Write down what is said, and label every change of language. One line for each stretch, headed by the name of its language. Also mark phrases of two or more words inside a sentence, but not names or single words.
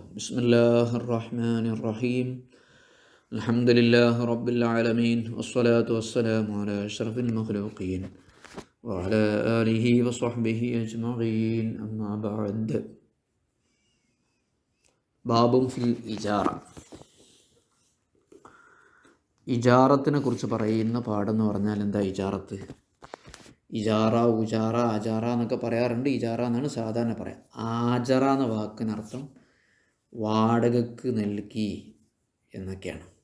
Arabic: بسم الله الرحمن الرحيم. الحمد لله رب العالمين، والصلاة والسلام على أشرف المخلوقين وعلى آله وصحبه أجمعين. أما بعد. باب في الإجارة.
Malayalam: ഇജാറത്തിനെ കുറിച്ച് പറയുന്ന പാടെന്ന് പറഞ്ഞാൽ എന്താ ഇജാറത്ത്? ഇജാറ, ഉജാറ, അജാറ എന്നൊക്കെ പറയാറുണ്ട്. ഇജാറ എന്നാണ് സാധാരണ പറയാം. ആജറ എന്ന വാക്കിനർത്ഥം വാടകയ്ക്ക് നൽകി എന്നൊക്കെയാണ്.